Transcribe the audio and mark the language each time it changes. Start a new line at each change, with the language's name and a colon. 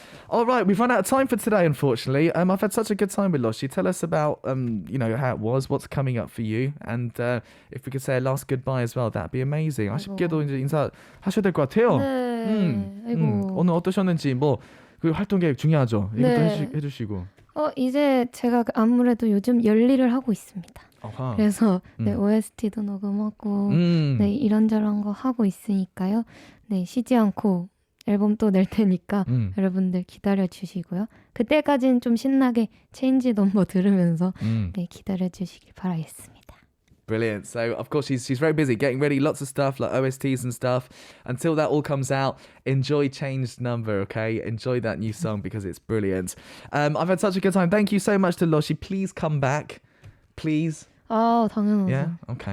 English: All right, we've run out of time for today, unfortunately. I've had such a good time with Loshi. Tell us about, how it was, what's coming up for you, and if we could say a last goodbye as well, that'd be amazing.
Korean: 아쉽게도 이제 인사하셔야 될 것 같아요. 네. 아이고. 오늘 어떠셨는지 그 활동 계획 중요하죠. 이것도 네. 해주시고. 이제 제가 아무래도 요즘 열일을 하고 있습니다. 아하. 그래서 네, OST도 녹음하고 네, 이런저런 거 하고 있으니까요. 네, 쉬지 않고 앨범 또 낼 테니까 여러분들 기다려 주시고요. 그때까지는 좀 신나게 체인지 넘버 들으면서 네, 기다려 주시길 바라겠습니다.
English: Brilliant. So, of course, she's very busy getting ready, lots of stuff like OSTs and stuff. Until that all comes out, enjoy Changed Number, okay? Enjoy that new song because it's brilliant. I've had such a good time. Thank you so much to Loshi. Please come back. Please.
Korean: 당연하죠.
English: Yeah? Okay.